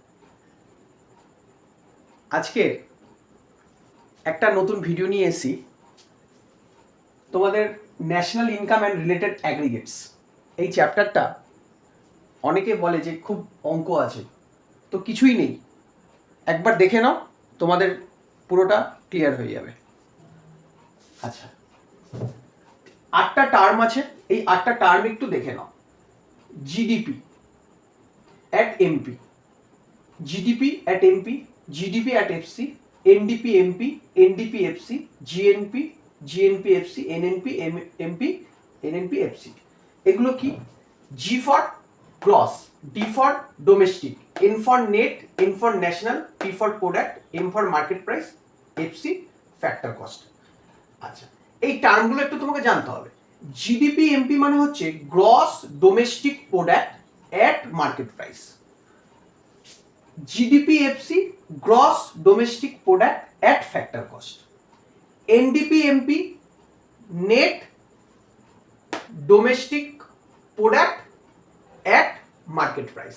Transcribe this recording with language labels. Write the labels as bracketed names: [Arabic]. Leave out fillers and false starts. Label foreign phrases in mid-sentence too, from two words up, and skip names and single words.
[Bangla] আজকে একটা নতুন ভিডিও নিয়ে এসেছি, তোমাদের [English] National Income and Related Aggregates [Bangla] এই চ্যাপ্টারটা অনেকে বলে যে খুব অঙ্ক আছে, তো কিছুই নেই। একবার দেখে নাও, তোমাদের পুরোটা ক্লিয়ার হয়ে যাবে। আচ্ছা, 8টা টার্ম আছে, এই 8টা টার্ম একটু দেখে নাও। [English] জিডিপি at MP, GDP at MP, GDP at FC, NDP MP, NDP FC, GNP, GNP FC, NNP MP, NNP FC। [Bangla] এগুলো কি? [English] G for gross, D for domestic, N for net, N for national, P for product, M for market price, FC factor cost। [Bangla] আচ্ছা, এই টার্মগুলো একটু তোমাকে জানতে হবে। [English] GDP MP [Bangla] মানে হচ্ছে [English] gross domestic product at market price. GDP FC gross domestic product at factor cost. NDP MP net domestic product at market price.